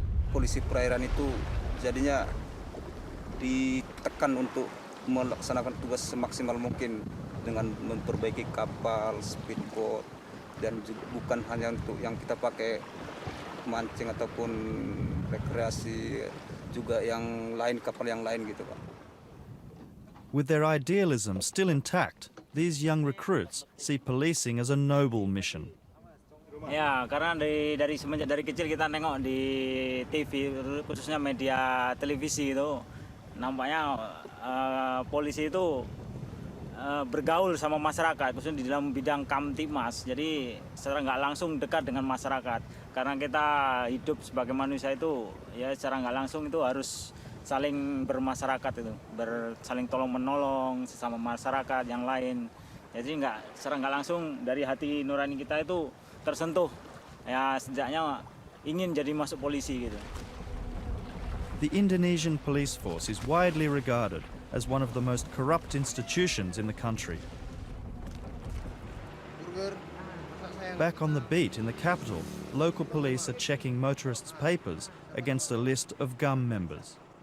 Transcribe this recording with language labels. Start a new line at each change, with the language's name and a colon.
Indonesian: Polisi perairan itu jadinya ditekan untuk melaksanakan tugas semaksimal mungkin dengan memperbaiki kapal, speedboat, dan bukan hanya untuk yang kita pakai mancing ataupun rekreasi, juga yang lain, kapal yang lain gitu Pak.
English: With their idealism still intact, these young recruits see policing as a noble mission.
Indonesian: Ya, karena dari semenjak dari kecil kita nengok di TV, khususnya media televisi itu, nampaknya polisi itu bergaul sama masyarakat, khususnya di dalam bidang Kamtibmas. Jadi secara nggak langsung dekat dengan masyarakat. Karena kita hidup sebagai manusia itu, ya secara nggak langsung itu harus saling bermasyarakat itu, saling tolong menolong sesama masyarakat yang lain. Jadi secara nggak langsung dari hati nurani kita itu tersentuh. Ya sejaknya ingin jadi masuk polisi gitu.
English: The Indonesian police force is widely regarded as one of the most corrupt institutions in the country. Back on the beat in the capital, local police are checking motorists' papers against a list of GUM members.